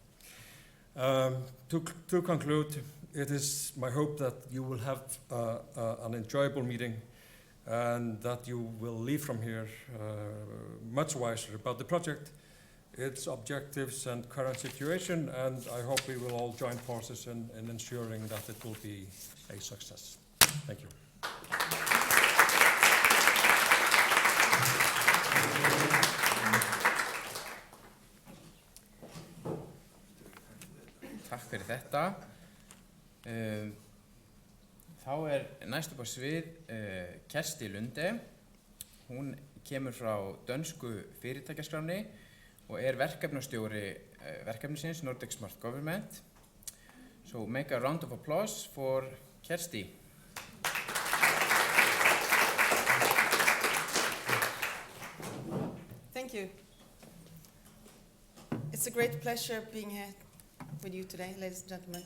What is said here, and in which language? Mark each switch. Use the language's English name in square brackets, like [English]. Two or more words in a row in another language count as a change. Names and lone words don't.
[English] To conclude, it is my hope that you will have an enjoyable meeting and that you will leave from here much wiser about the project, its objectives and current situation, and I hope we will all join forces in ensuring that it will be a success. Thank you. [Icelandic] Takk fyrir þetta. Þá næst upp á svið Kersti Lunde. Hún kemur frá dönsku fyrirtækjaskránni og verkefnastjóri verkefnisins Nordic Smart Government. [English] So make a round of applause for Kersti. Thank you. It's a great pleasure being here with you today, ladies and gentlemen.